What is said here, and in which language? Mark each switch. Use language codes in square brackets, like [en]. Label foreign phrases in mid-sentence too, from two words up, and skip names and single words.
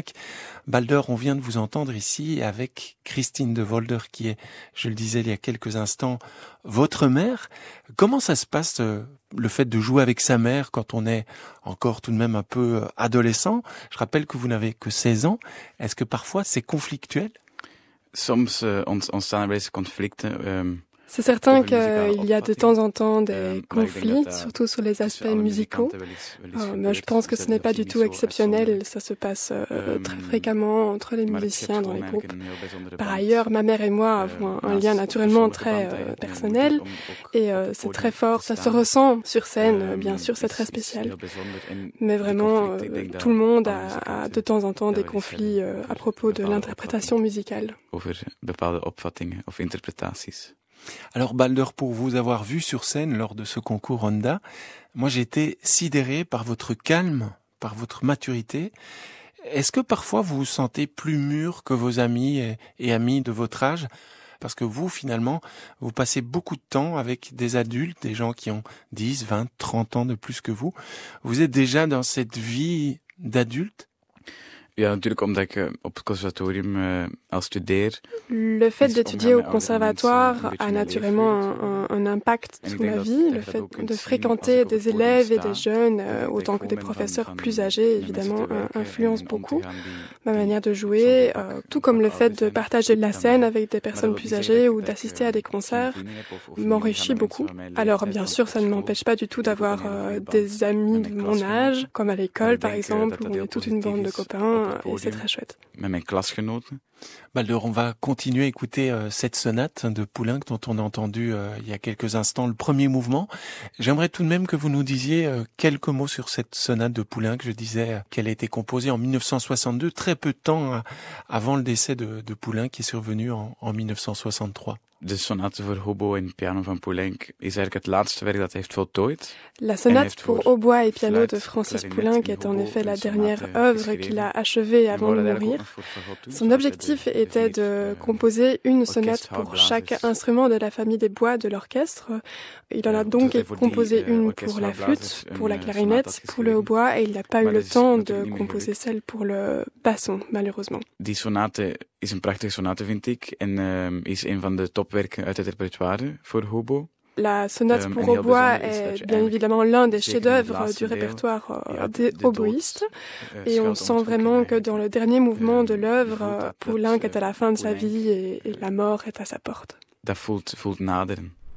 [fr] Balder, on vient de vous entendre ici avec Christine de Volder qui est, je le disais il y a quelques instants, votre mère. Comment ça se passe, le fait de jouer avec sa mère quand on est encore tout de même un peu adolescent? Je rappelle que vous n'avez que 16 ans. Est-ce que parfois c'est conflictuel? [nl] Soms ontstaan er wel eens conflicten. [fr] C'est certain qu'il y a de temps en temps des conflits, surtout sur les aspects musicaux. Mais je pense que ce n'est pas du tout exceptionnel. Ça se passe très fréquemment entre les musiciens dans les groupes. Par ailleurs, ma mère et moi avons un lien naturellement très personnel et c'est très fort. Ça se ressent sur scène, bien sûr, c'est très spécial. Mais vraiment, tout le monde a de temps en temps des conflits à propos de l'interprétation musicale. [nl] Over bepaalde opvattingen of interpretaties. [fr] Alors Balder, pour vous avoir vu sur scène lors de ce concours Ronda, moi j'ai été sidéré par votre calme, par votre maturité. Est-ce que parfois vous vous sentez plus mûr que vos amis et amis de votre âge? Parce que vous, finalement, vous passez beaucoup de temps avec des adultes, des gens qui ont 10, 20, 30 ans de plus que vous. Vous êtes déjà dans cette vie d'adulte? [nl] Ja, natuurlijk omdat ik op het conservatorium al studeer. [fr] Le fait d'étudier au conservatoire a naturellement un impact sur ma vie. Le fait de fréquenter des élèves et des jeunes, autant que des professeurs plus âgés, évidemment, influence beaucoup ma manière de jouer, tout comme le fait de partager la scène avec des personnes plus âgées ou d'assister à des concerts m'enrichit beaucoup. Alors, bien sûr, ça ne m'empêche pas du tout d'avoir des amis de mon âge, comme à l'école, par exemple, où on est toute une bande de copains. Et c'est très chouette. [nl] Met mijn klasgenoten. [fr] Balder, on va continuer à écouter cette sonate de Poulenc dont on a entendu il y a quelques instants le premier mouvement. J'aimerais tout de même que vous nous disiez quelques mots sur cette sonate de Poulenc. Je disais qu'elle a été composée en 1962, très peu de temps avant le décès de Poulenc qui est survenu en 1963. [nl] De sonate voor hobo en piano van Poulenc is eigenlijk het laatste werk dat hij heeft voltooid. [fr] La sonate pour hautbois et piano de Francis Poulenc est en effet la dernière œuvre qu'il a achevée avant de mourir. Son objectif était de composer une sonate pour chaque instrument de la famille des bois de l'orchestre. Il en a donc composé une pour la flûte, pour la clarinette, pour le hautbois et il n'a pas eu le temps de composer celle pour le basson, malheureusement. [nl] Die sonate is een prachtige sonate, vind ik, en is een van de topwerken uit het repertoire voor hobo. [fr] La sonate pour hautbois est bien évidemment l'un des chefs-d'œuvre du répertoire des hoboïstes. Et on sent vraiment que dans le dernier mouvement de l'œuvre, Poulenc est à la fin de sa vie et la mort est à sa porte. [nl] Dat voelt naderen.